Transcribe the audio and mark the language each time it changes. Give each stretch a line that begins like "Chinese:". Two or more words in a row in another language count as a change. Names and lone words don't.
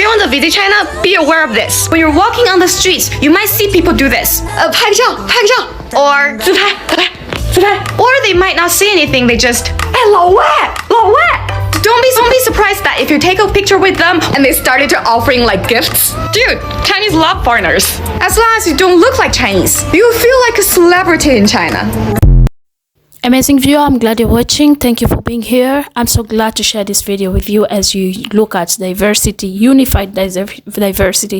English: visit China, be aware of this. When you're walking on the streets, you might see people do this.
Chinese: 拍个照，拍个照
English: or
Chinese: 自拍，自拍，自拍
English: or they might not say anything, they just
Chinese: 老外，老外
English: Don't be surprised that if you take a picture with them and they started to offering like gifts. Dude, Chinese love foreigners. As long as you don't look like Chinese, you feel like a celebrity in China. Amazing viewer, I'm glad you're watching. Thank you for being here. I'm so glad to share this video with you as you look at diversity, unified diversity.